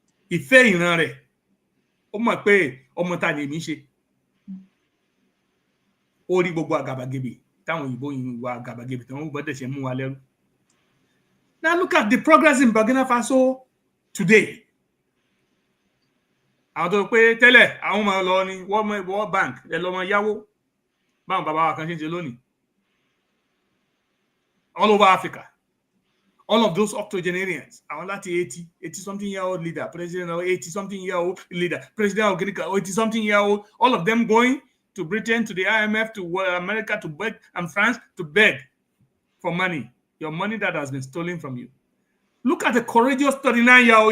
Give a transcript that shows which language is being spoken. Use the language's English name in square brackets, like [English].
[Yoruba] Ìfẹ́ ìran rẹ̀. Ó mọ̀ pé ọmọ ta lè mí ṣe. Ó rí gbogbo àgàbàgebè. Táwọn òyìnbó yìí wà àgàbàgebè tí wọ́n gbọ́dọ̀ ṣe mú wa lẹ́rú. [English] Now look at the progress in Burkina Faso today. [Yoruba] Àwọn tó pé tẹ́lẹ̀ àwọn ọmọ lọ ní World Bank ẹ lọ́mọ yáwó báwọn bàbá wa kan ṣe ń ṣe lónìí. [English] All over Africa. All of those octogenarians, [Yoruba] àwọn láti [English] 80-something-year-old leader, president of 80-something-year-old leader, president of Guinea, 80-something-year-old, all of them going to Britain, to the IMF, to America, to beg, and France to beg for money, your money that has been stolen from you. Look at the courageous 39-year-old.